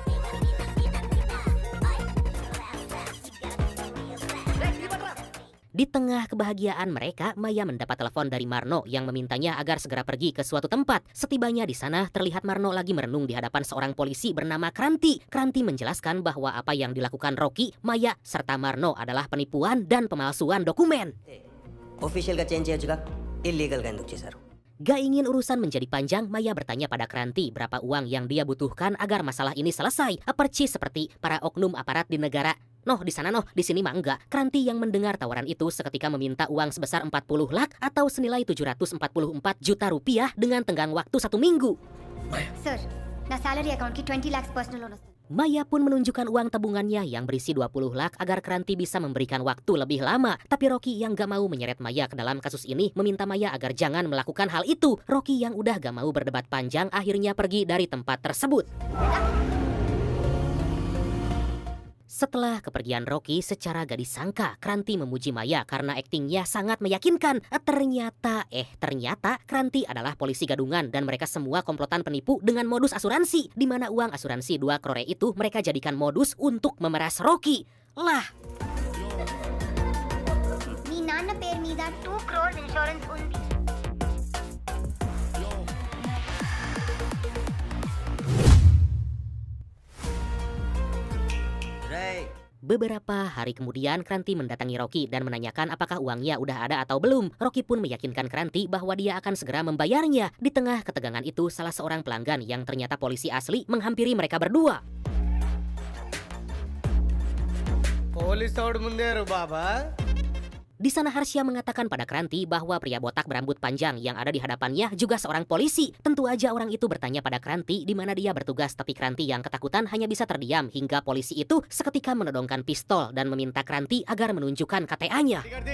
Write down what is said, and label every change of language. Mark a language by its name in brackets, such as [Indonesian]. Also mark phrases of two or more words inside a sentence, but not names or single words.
[Indonesian] Di tengah kebahagiaan mereka, Maya mendapat telepon dari Marno yang memintanya agar segera pergi ke suatu tempat. Setibanya di sana, terlihat Marno lagi merenung di hadapan seorang polisi bernama Kranti. Kranti menjelaskan bahwa apa yang dilakukan Rocky, Maya, serta Marno adalah penipuan dan pemalsuan dokumen. [Telugu] ఆఫీషియల్గా చేంజ్ చేయొచ్చుగా, ఇల్లీగల్గా ఎందుకు చేశారు? [Indonesian] Gak ingin urusan menjadi panjang, Maya bertanya pada Kranti berapa uang yang dia butuhkan agar masalah ini selesai. Percis seperti para oknum aparat di negara. Noh, di sana noh, di sini mah enggak. Kranti yang mendengar tawaran itu seketika meminta uang sebesar 40 lak atau senilai 744 juta rupiah dengan tenggang waktu 1 minggu. [English] Sir, na salary account ki 20 lakhs personal loan. [Indonesian] Maya pun menunjukkan uang tabungannya yang berisi 20 lak agar Kranti bisa memberikan waktu lebih lama. Tapi Rocky yang gak mau menyeret Maya ke dalam kasus ini meminta Maya agar jangan melakukan hal itu. Rocky yang udah gak mau berdebat panjang akhirnya pergi dari tempat tersebut. Setelah kepergian Rocky, secara gak disangka Kranti memuji Maya karena aktingnya sangat meyakinkan. Ternyata Kranti adalah polisi gadungan dan mereka semua komplotan penipu dengan modus asuransi, di mana uang asuransi 2 crore itu mereka jadikan modus untuk memeras Rocky. Lah, [Telugu] మీ నాన్న పేరు మీద 2 crores ఇన్సూరెన్స్ ఉంది. [Indonesian] beberapa hari kemudian Kranti mendatangi Rocky dan menanyakan apakah uangnya udah ada atau belum. Rocky pun meyakinkan Kranti bahwa dia akan segera membayarnya. Di tengah ketegangan itu, salah seorang pelanggan yang ternyata polisi asli menghampiri mereka berdua. [Telugu] పోలీస్ వాడు ముందేరు బాబా. [Indonesian] Di sana Harsha mengatakan pada Kranti bahwa pria botak berambut panjang yang ada di hadapannya juga seorang polisi. Tentu aja orang itu bertanya pada Kranti di mana dia bertugas, tapi Kranti yang ketakutan hanya bisa terdiam hingga polisi itu seketika menodongkan pistol dan meminta Kranti agar menunjukkan KTA-nya.